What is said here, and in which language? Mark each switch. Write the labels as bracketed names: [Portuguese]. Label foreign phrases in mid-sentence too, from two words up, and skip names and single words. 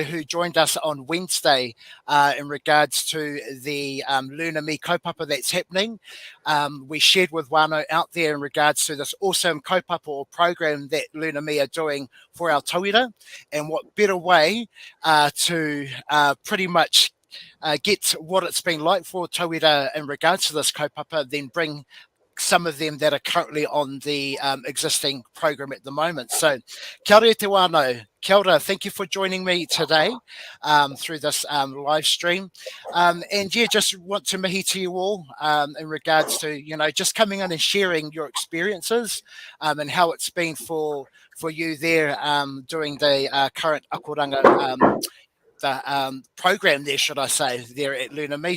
[English] who joined us on Wednesday in regards to the Luna Me kaupapa that's happening, we shared with whānau out there in regards to this awesome kaupapa or program that Luna Me are doing for our tauira, and what better way to pretty much get what it's been like for tauira in regards to this kaupapa than bring some of them that are currently on the existing program at the moment. So, [Māori] kia ora te whānau. Kia ora, [English] thank you for joining me today through this live stream. And yeah, just want to mihi to you all in regards to, you know, just coming in and sharing your experiences and how it's been for you there doing the current Akoranga the program there, should I say, there at Luna Me.